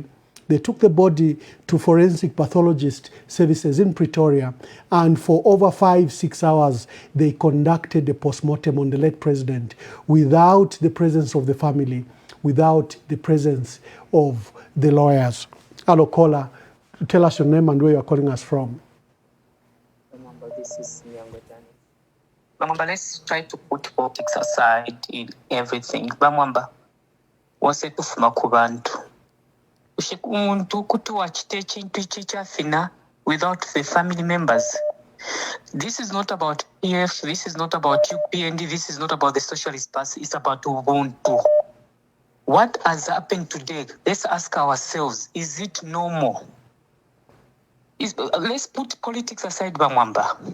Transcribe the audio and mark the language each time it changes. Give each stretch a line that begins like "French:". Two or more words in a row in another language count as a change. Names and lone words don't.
English: They took the body to forensic pathologist services in Pretoria, and for over 5-6 hours, they conducted a postmortem on the late president without the presence of the family, without the presence of the lawyers. Hello, caller. Tell us your name and where you are calling us from. This is Bamwamba, let's try to put politics aside in everything.
Bemba: Bamwamba, wase tufuma ku bantu. Umuntu kutuwa chite chintu chichafina
English: without the family members. This is not about PF, this is not about UPND, this is not about the socialist party, it's about Ubuntu. What has happened today? Let's ask ourselves, is it normal? Let's put politics aside, Bamwamba.